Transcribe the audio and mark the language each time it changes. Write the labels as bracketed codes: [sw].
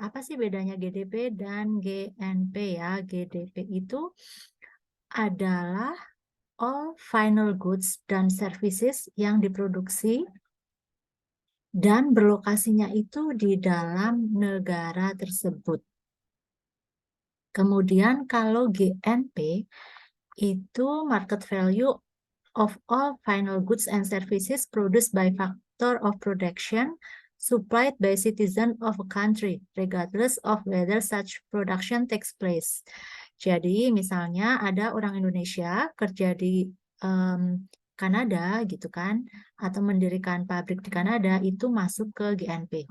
[id] Apa sih bedanya GDP dan GNP ya? GDP itu adalah [en] all final goods [id] dan services yang diproduksi dan berlokasinya itu di dalam negara tersebut. Kemudian kalau GNP itu [en] market value of all final goods and services produced by factor of production supplied by citizen of a country, regardless of whether such production takes place. [id] Jadi misalnya ada orang Indonesia kerja di Kanada gitu kan, atau mendirikan pabrik di Kanada itu masuk ke GNP.